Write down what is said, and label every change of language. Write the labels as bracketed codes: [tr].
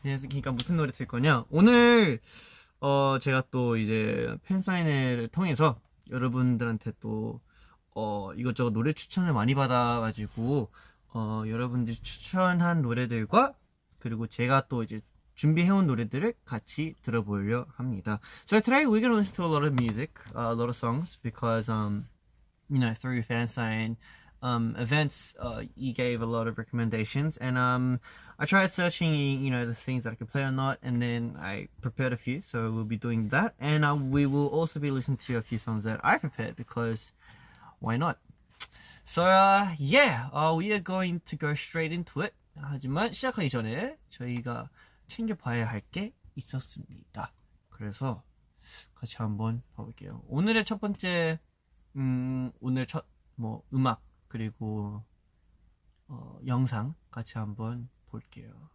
[ko] 그러니까 무슨 노래 들 거냐? 오늘 제가 또 이제 팬사인회를 통해서 여러분들한테 또 이것저것 노래 추천을 많이 받아가지고 여러분들이 추천한 노래들과 그리고 제가 또 이제 준비해온 노래들을 같이 들어보려 합니다. [en] So today we're gonna listen to a lot of music, a lot of songs, because through fansign events, you gave a lot of recommendations, and I tried searching, the things that I could play or not, and then I prepared a few. So we'll be doing that, and we will also be listening to a few songs that I prepared because why not? So we are going to go straight into it. [ko] 하지만 시작하기 전에 저희가 챙겨봐야 할 게 있었습니다. 그래서 같이 한번 봐볼게요. 오늘의 첫 번째 오늘 첫 음악 그리고 영상 같이 한번 볼게요.